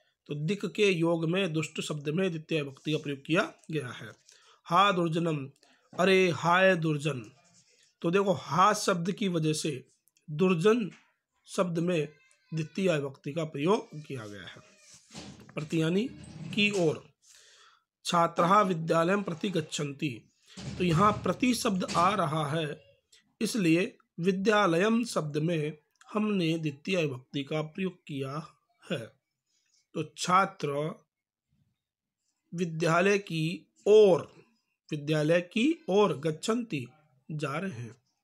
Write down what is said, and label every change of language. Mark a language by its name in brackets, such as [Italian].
[Hindi] तो दिक् के योग में दुष्ट शब्द में द्वितीय विभक्ति का प्रयोग किया गया है। [Sanskrit] हा दुर्जनम, [Hindi] अरे हाय दुर्जन। तो देखो हा शब्द की वजह से दुर्जन शब्द में द्वितीय विभक्ति का प्रयोग किया गया है। प्रति यानी की ओर। [Sanskrit] छात्राः विद्यालयं प्रति गच्छन्ति। [Hindi] तो यहाँ प्रति शब्द आ रहा है, इसलिए विद्यालयम शब्द में हमने द्वितीय विभक्ति का प्रयोग किया है। तो छात्र विद्यालय की ओर, विद्यालय की ओर, गच्छन्ति जा रहे हैं।